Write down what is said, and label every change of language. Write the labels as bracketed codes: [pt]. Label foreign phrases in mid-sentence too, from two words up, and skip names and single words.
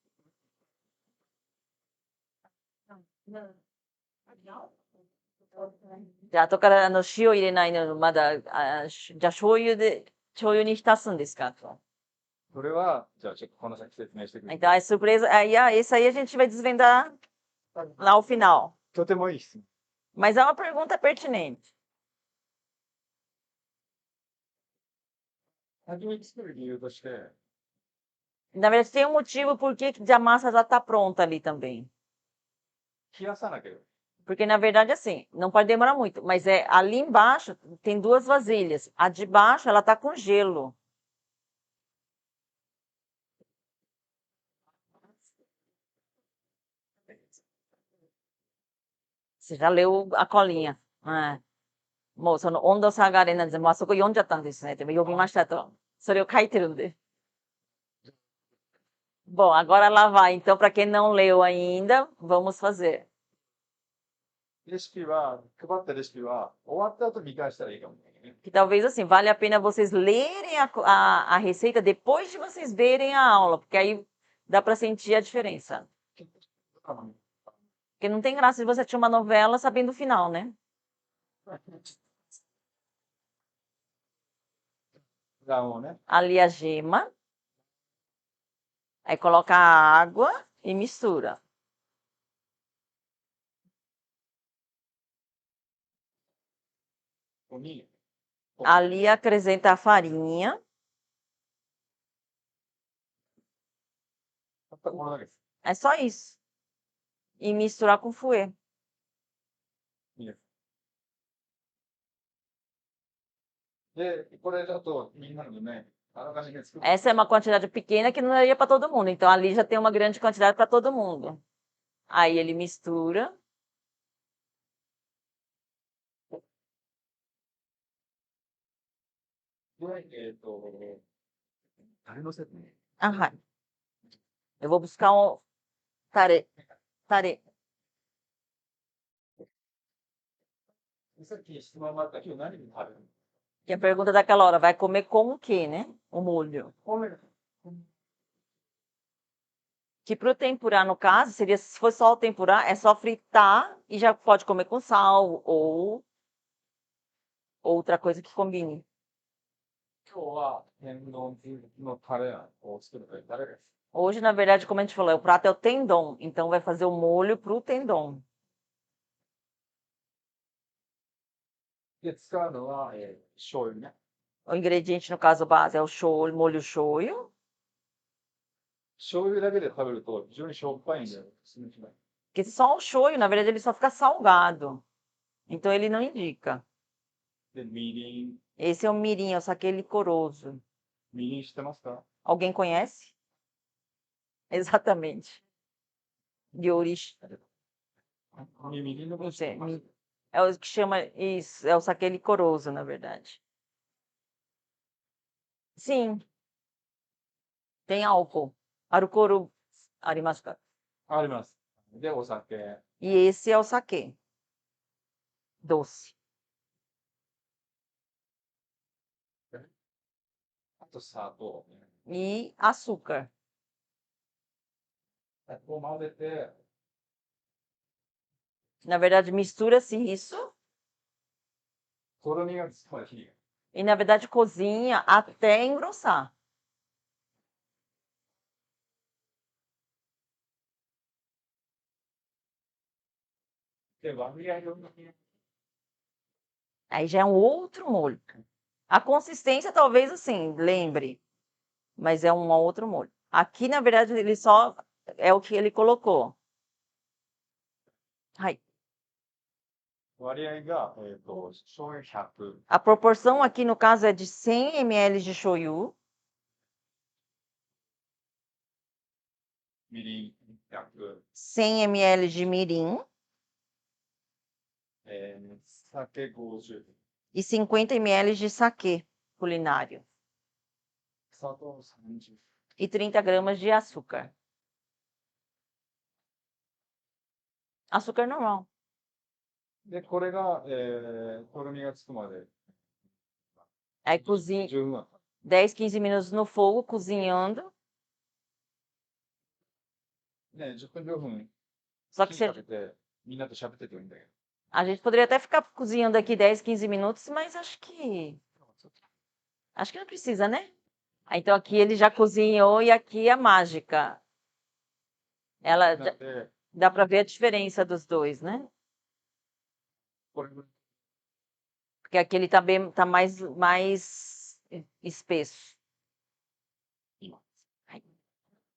[pt] Já, [ja] 後から塩入れないのまだ、じゃあ醤油に浸すんですか？それは、じゃあちょっとこの先説明してくれる。 [pt] Então, a surpresa, esse aí a gente vai desvendar lá ao final. [ja] とてもいい質問。 [pt] Mas é uma pergunta pertinente. [ja] 先に作る理由として、 [pt] Na verdade, tem um motivo por que a massa já está pronta ali também. [ja] 冷やさなければ。 [pt] Porque, na verdade, assim, não pode demorar muito, mas ali embaixo tem duas vasilhas. A de baixo, ela tá com gelo. Você já leu a colinha. [ja] もうその温度差があれなんです。もうあそこ読んじゃったんですね。でも読みましたと。それを書いてるんで。 [pt] Bom, agora lá vai. Então, para quem não leu ainda, vamos fazer. [ja] レシピは、配ったレシピは、終わった後見返したらいいかもね。 [pt] Que talvez assim, vale a pena vocês lerem a receita depois de vocês verem a aula, porque aí dá para sentir a diferença. Porque não tem graça de você assistir uma novela sabendo o final, né? [ja] 卵をね、 [pt] Ali a gema. Aí coloca a água e mistura. [ja] ここに、 [pt] Ali acrescenta a farinha. [ja] たったこれだけです。 [pt] É só isso. E misturar com fouet. [ja] いいです。で、これだとみんなのね、あらかじめ作って、 [pt] Essa é uma quantidade pequena que não daria para todo mundo. Então ali já tem uma grande quantidade para todo mundo. Aí ele mistura. [ja] で、タレのせてね。 [pt] Ah, vai. Eu vou buscar um tare. Tare. [ja] さっき質問があった、今日何に食べるの？ [pt] Que a pergunta daquela hora, vai comer com o quê, né? O molho. [ja] 米だ。 [pt] Que pro tempurá, no caso, seria, se for só o tempurá, é só fritar e já pode comer com sal ou outra coisa que combine. [ja] 今日は天丼のタレを作るからタレです。 [pt] Hoje, na verdade, como a gente falou, o prato é o tendon, então vai fazer o molho pro tendon. [ja] で、使うのは、醤油ね。 [pt] O ingrediente, no caso, base é o shoyu, molho shoyu. [ja] 醤油だけで食べると非常にしょっぱいんだよ。進みしない。 [pt] Porque só o shoyu, na verdade, ele só fica salgado. Então ele não indica. [ja] で、みりん。 [pt] Esse é o mirim, é o saquê licoroso. [ja] みりん知ってますか？ [pt] Alguém conhece? Exatamente. De origem. [ja] みりんのこと [pt] Não [ja] 知って [pt] sei, [ja] ます？ [pt] é o que chama isso, é o saquê licoroso, na verdade. Sim, tem álcool. [ja] アルコールありますか? あります。で、お酒。 [pt] E esse é o saquê. Doce. [ja] あと砂糖。 [pt] E açúcar. [ja] こう混ぜて、 [pt] Na verdade, mistura-se isso [ja] とろみがつくまで火が。 [pt] e, na verdade, cozinha até engrossar. Aí já é um outro molho. A consistência, talvez, assim, lembre, mas é um outro molho. Aqui, na verdade, ele só é o que ele colocou. Ai. [ja] 割合が、醤油100、 [pt] A proporção aqui, no caso, é de 100 ml de shoyu, [ja] みりん100、 [pt] 100 ml de mirim [ja] 酒50、 [pt] e 50 ml de saquê culinário [ja] 砂糖30。 [pt] e 30 gramas de açúcar. Açúcar normal. [ja] で、これが、とろみがつくまで [pt] Aí cozinha [ja] 10分。 [pt] 10, 15 minutos no fogo, cozinhando. [ja] ね、10分15分 [pt] Só que [ja] 火かけて、みんなと喋っててもいいんだけど。 [pt] a gente poderia até ficar cozinhando aqui 10, 15 minutos, mas acho que não precisa, né? Então aqui ele já cozinhou e aqui a mágica. Ela [ja] なんで、 [pt] dá para ver a diferença dos dois, né? [ja] これ、 [pt] Porque aqui ele tá mais espesso. [ja] 今。はい